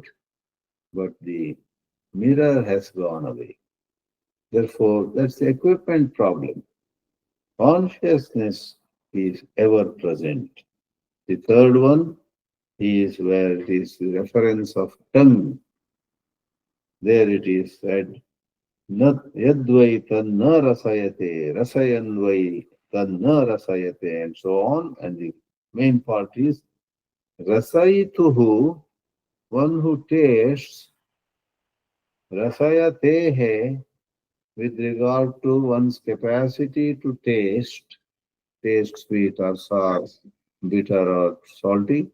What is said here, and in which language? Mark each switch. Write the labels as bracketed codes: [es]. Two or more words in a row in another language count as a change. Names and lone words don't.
[en] But the mirror has gone away. Therefore, that's the equipment problem. Consciousness is ever present. The third one is where it is the reference of tongue. There it is said, [sa] Yadvai tanna rasayate, rasayanvai tanna rasayate, [en] and so on. And the main part is Rasaituhu, one who tastes, Rasayatehe, with regard to one's capacity to taste sweet or sour, bitter or salty.